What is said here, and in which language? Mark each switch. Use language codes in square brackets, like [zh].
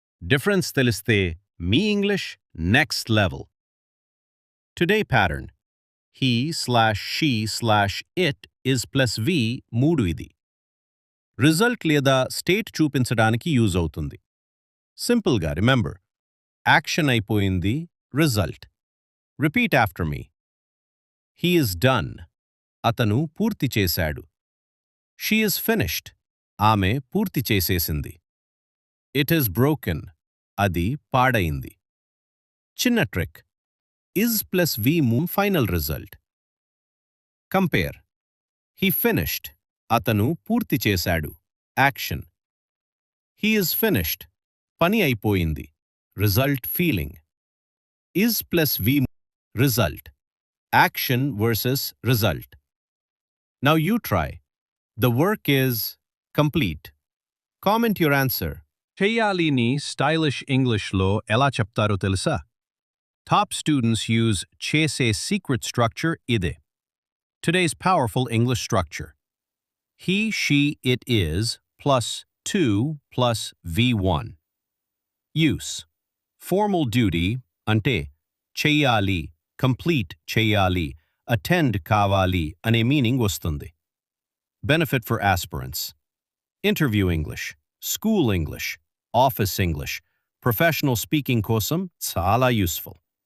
[te] Difference తెలిస్తే మీ English next level. [en] Today pattern. he/she/it is +v 3 ఇది. [te] Result లేదా state చూపించడానికి యూజ్ అవుతుంది. [en] సింపుల్గా remember. Action అయిపోయింది, result. Repeat after me. He is done. [te] అతను పూర్తి చేశాడు. [en] She is finished. [te] ఆమె పూర్తి చేసేసింది. [en] It is broken. [te] అది పాడైంది. [en] చిన్న trick. Is +v final result. Compare. He finished. [te] అతను పూర్తి చేశాడు. [en] Action. He is finished. [te] పని అయిపోయింది. [en] Result feeling. Is +v result. Action versus result. Now you try. The work is complete. Comment your answer. [te] చెయ్యాలిని stylish ఇంగ్లీష్లో ఎలా చెప్తారో తెలుసా? [en] Top students use చేసే secret structure ఇదే. Today's powerful English structure. He, she, it is +2 + V1. Use. [te] Formal duty అంటే చెయ్యాలి, complete చెయ్యాలి, attend కావాలి అనే మీనింగ్ వస్తుంది. [en] Benefit for aspirants. Interview English, school English, office English, professional speaking kosam చాలా useful.